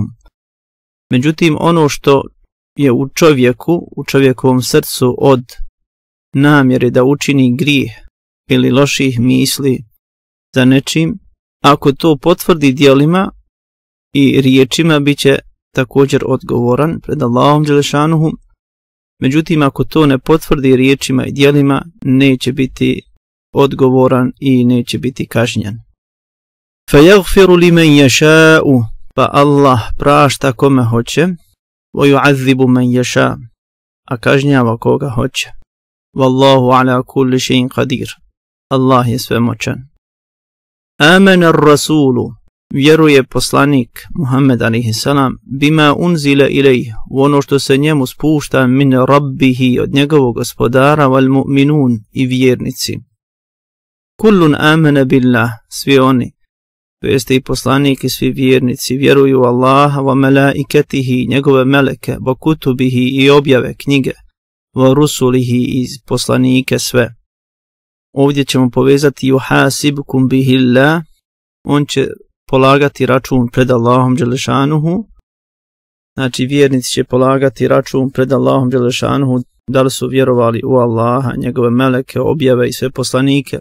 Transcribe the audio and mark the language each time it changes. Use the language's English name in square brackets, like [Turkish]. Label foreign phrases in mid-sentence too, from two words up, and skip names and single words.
[Bosnian] Međutim, ono što je u čovjekovom srcu od namjere da učini grijeh ili loših misli za nečim, ako to potvrdi djelima i riječima, bit će također odgovoran pred Allahom dželešanuhu. Međutim, ako to ne potvrdi riječima i djelima, neće biti odgovoran i neće biti kažnjen. [Arabic] فَيَغْفِرُ لِمَنْ يَشَاءُ [Bosnian] pa Allah prašta kome hoće, [Arabic] وَيُعَذِّبُ مَنْ يَشَاءُ [Bosnian] a kažnjava koga hoće. [Arabic] وَاللَّهُ عَلَى كُلِّ شَيْءٍ قَدِيرٌ [Bosnian] Allah je svemoćan. [Arabic] آمَنَ الرَّسُولُ [Bosnian] vjeruje poslanik Muhammed a.s. [Arabic] بما أنزل إليه, [Bosnian] u ono što se njemu spušta [Arabic] من ربه, [Bosnian] od njegovog gospodara, [Arabic] والمؤمنون [Bosnian] i vjernici. [Arabic] كل آمن بالله, [Bosnian] svi oni, to jeste i poslanik i svi vjernici, vjeruju Allaha [Arabic] وملائكته, [Bosnian] njegove meleke, [Arabic] وكتبه [Bosnian] i objave knjige, [Arabic] ورسله [Bosnian] i poslanike sve. Ovdje ćemo povezati [Arabic] يحاسبكم به الله, [Bosnian] on će polagati račun pred Allahom dželešanuhu, znači vjernici će polagati račun pred Allahom dželešanuhu da li su vjerovali u Allaha, njegove meleke, objave i sve poslanike.